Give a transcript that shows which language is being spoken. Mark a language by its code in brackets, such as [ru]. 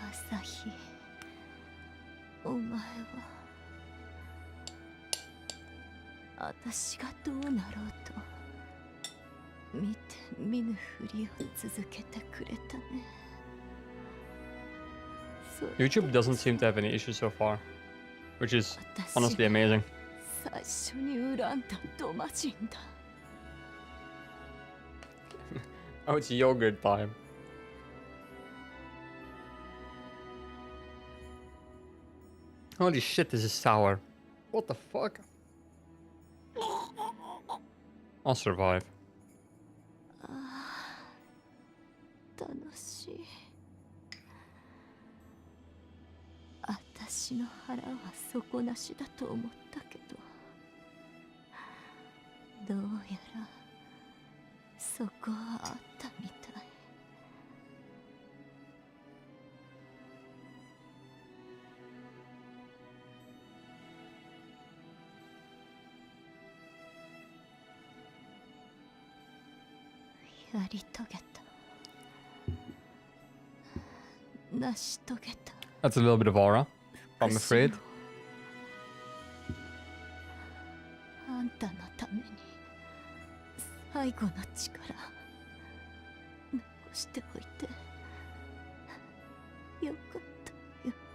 [ja] 朝日、お前は私がどうなろうと見て見ぬふりを続けてくれたね。 [en] YouTube doesn't seem to have any issues so far, which is honestly amazing. [ja] 最初に恨んだドマ人だ。 [en] Oh, it's yogurt time. Holy shit, this is sour. What the fuck? I'll survive. [ja] 楽しい。私の腹は底なしだと思ったけど、どうやらそこはあったみたい。やり遂げた。成し遂げた。 [en] That's a little bit of aura, I'm afraid. [ja] あんたのために最後の力残しておいてよかったよ。